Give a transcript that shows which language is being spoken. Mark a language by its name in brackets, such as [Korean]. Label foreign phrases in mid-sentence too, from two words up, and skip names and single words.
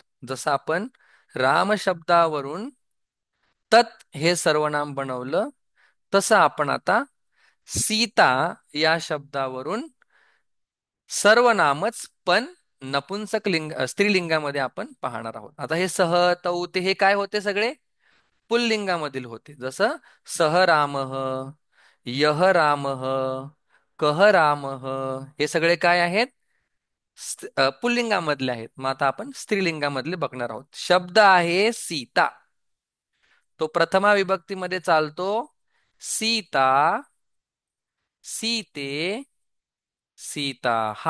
[Marathi] जसं आपण राम शब्दावरून तत् हे सर्वनाम बनवलं, तसं आपण आता सीता या शब्दावरून सर्वनामच पण नपुंसक स्त्रीलिंगामध्ये आपण पाहणार आहोत. आता हे [Sanskrit] सह तौ ते [Marathi] हे काय होते, सगळे पुल्लिंगामधील होते. [Sanskrit] जसं सह रामः, यह रामः, कह रामः, [Marathi] हे सगळे काय आहेत, पुल्लिंगामधले आहेत. मग आता आपण स्त्रीलिंगामधले बघणार आहोत. शब्द आहे सीता, तो प्रथमा विभक्तीमध्ये चालतो. [Sanskrit] सीता, सीते, सीता हा.